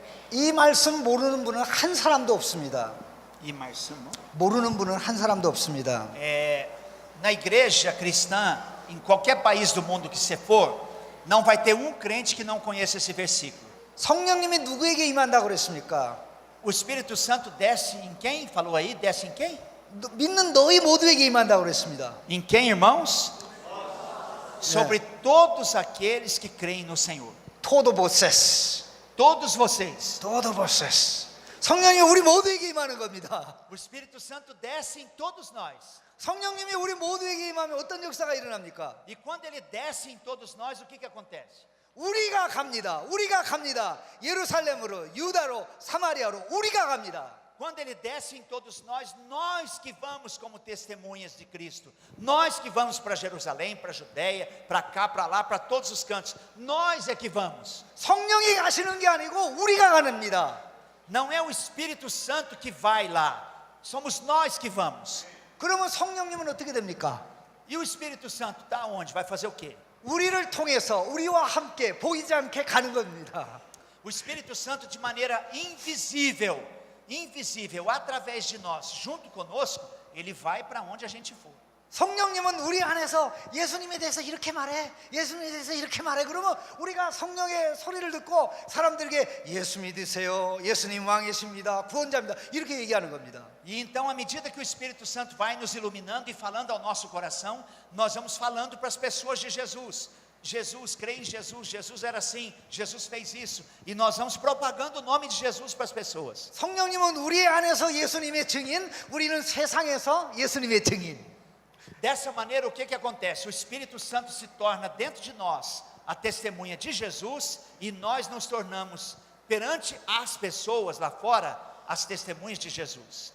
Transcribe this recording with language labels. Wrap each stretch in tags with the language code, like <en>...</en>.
<ko>이 말씀 모르는 분은 한 사람도 없습니다. E 말씀, 모르는 분은 한 사람도 없습니다.</ko> <pt>na igreja cristã, em qualquer país do mundo que você for, não vai ter um crente que não conheça esse versículo.</pt> <ko>성령님이 누구에게 임한다고 그랬습니까?</ko> <pt>O Espírito Santo desce em quem? Falou aí, desce em quem?</pt> <ko>믿는 너희 모두에게 임한다고 그랬습니다.</ko> <pt>Em quem, irmãos? Sobre todos aqueles que creem no Senhor. Todo vocês. Todos vocês. Todo vocês.</pt> <ko>성령이 우리 모두에게 임하는 겁니다.</ko> <pt>O Espírito Santo desce em todos nós.</pt> <ko>성령님이 우리 모두에게 임하면 어떤 역사가 일어납니까?</ko> <pt>E quando ele desce em todos nós, o que acontece?</pt> <ko>우리가 갑니다. 우리가 갑니다. 예루살렘으로, 유다로, 사마리아로 우리가 갑니다.</ko> <pt>Quando ele desce em todos nós que vamos como testemunhas de Cristo, nós que vamos para Jerusalém, para Judeia, para cá, para lá, para todos os cantos, nós é que vamos.</pt> <ko>성령이 가시는 게 아니고 우리가 가는입니다.</ko> <pt>Não é o Espírito Santo que vai lá, somos nós que vamos.</pt> <ko>그러면 성령님은 어떻게 됩니까?</ko> <pt>E o Espírito Santo está onde? Vai fazer o quê?</pt> <ko>우리를 통해서 우리와 함께 보이지 않게 가는 겁니다.</ko> <pt>O Espírito Santo de maneira invisível, através de nós, junto conosco, ele vai para onde a gente for.</pt> <ko>성령님은 우리 안에서 예수님에 대해서 이렇게 말해, 예수님에 대해서 이렇게 말해. 그러면 우리가 성령의 소리를 듣고 사람들에게 예수 믿으세요, 예수님 왕이십니다, 구원자입니다, 이렇게 얘기하는 겁니다.</ko> <pt>E então, à medida que o Espírito Santo vai nos iluminando e falando ao nosso coração, nós vamos falando para as pessoas de Jesus. Jesus, crê em Jesus, Jesus era assim, Jesus fez isso. E nós vamos propagando o nome de Jesus para as pessoas.</pt> <ko>성령님은 우리 안에서 예수님의 증인, 우리는 세상에서 예수님의 증인.</ko> <pt>Dessa maneira, o que acontece? O Espírito Santo se torna dentro de nós a testemunha de Jesus e nós nos tornamos perante as pessoas lá fora as testemunhas de Jesus.</pt>